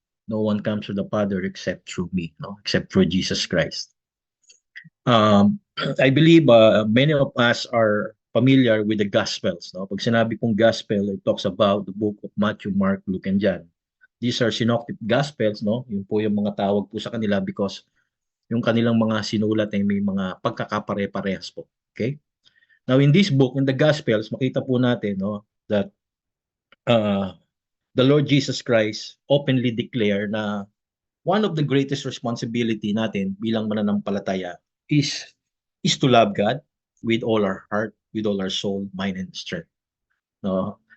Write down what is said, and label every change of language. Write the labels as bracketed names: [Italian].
[English] No one comes to the Father except through me, no? Except through Jesus Christ. I believe many of us are familiar with the Gospels. No? [Filipino] Pag sinabi pong [English] Gospel, it talks about the book of Matthew, Mark, Luke, and John. These are synoptic Gospels. No? [Filipino] Yun po yung mga tawag po sa kanila because yung kanilang mga sinulat ay may mga pagkakapare-parehas po. [English] Okay? Now, in this book, in the Gospels, [Filipino] makita po natin, [English] no, that the Lord Jesus Christ openly declare na one of the greatest responsibility natin bilang mananampalataya is to love God with all our heart, with all our soul, mind, and strength. No?